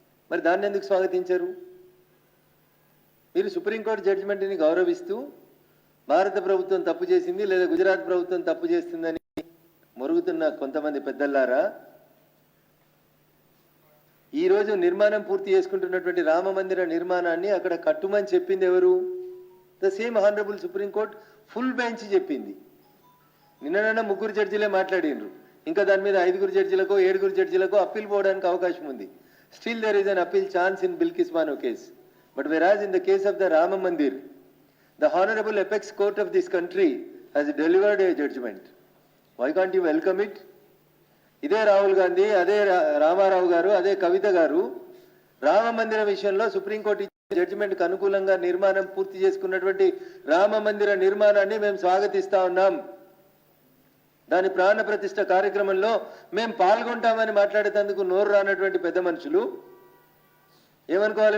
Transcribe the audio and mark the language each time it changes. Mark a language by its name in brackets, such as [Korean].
[Telugu] మరి దాన్ని ఎందుకు స్వాగతించారు? మీరు సుప్రీంకోర్టు జడ్జిమెంట్ని గౌరవిస్తూ భారత ప్రభుత్వం తప్పు చేసింది లేదా గుజరాత్ ప్రభుత్వం తప్పు చేస్తుందని మొరుగుతున్న కొంతమంది పెద్దలారా, ఈరోజు నిర్మాణం పూర్తి చేసుకుంటున్నటువంటి రామ మందిర నిర్మాణాన్ని అక్కడ కట్టుమని చెప్పింది ఎవరు? [English] the same honourable [Telugu] supreme court full bench చెప్పింది. నిన్న ముగ్గురు జడ్జిలే మాట్లాడినరు, ఇంకా దాని మీద 5 జడ్జిలకో 7 జడ్జిలకో అప్పీల్ పోవడానికి అవకాశం ఉంది. [English] Still there is an appeal chance in Bilkis Bano case. But whereas in the case of the Rama Mandir, the Honorable Apex Court of this country has delivered a judgment. Why can't you welcome it? [Telugu] ఇదే రాహుల్ గాంధీ, అదే రామారావు గారు, అదే కవిత గారు రామ మందిర విషయంలో supreme court ఇచ్చిన జడ్జిమెంట్కి అనుకూలంగా నిర్మాణం పూర్తి చేసుకున్నటువంటి రామ మందిర నిర్మాణాన్ని మేము స్వాగతిస్తా ఉన్నాం. దాని ప్రాణ ప్రతిష్ఠ కార్యక్రమంలో మేము పాల్గొంటామని మాట్లాడేందుకు నోరు రానటువంటి పెద్ద మనుషులు ఏమనుకోవాలి?